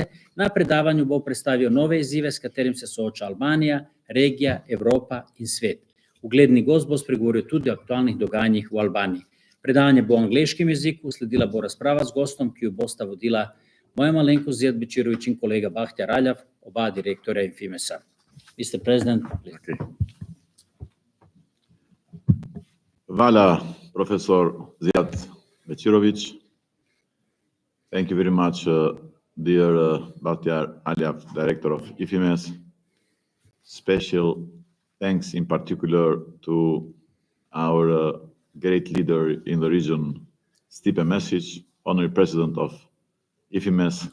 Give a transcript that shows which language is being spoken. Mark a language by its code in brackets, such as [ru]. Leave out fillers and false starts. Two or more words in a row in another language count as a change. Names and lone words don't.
[sl] Na predavanju bo predstavil nove izzive, s katerim se sooča Albanija, regija, Evropa in svet. Ugledni gost bo spregovoril tudi o aktualnih dogajanjih v Albaniji. Predavanje bo v angleškem jeziku, sledila bo razprava z gostom, ki jo bosta vodila moja malenkost Ziad Bećirović in kolega Bahtiar Alaf, oba direktorja Ifimesa. [en] Mr. President, please. Okay. [sl] Hvala, profesor Ziad Bećirović. [en] Thank you very much, dear Baltiar Aliyev, Director of Ifimes. Special thanks in particular to our great leader in the region, Stipe Mesic, Honorary President of Ifimes.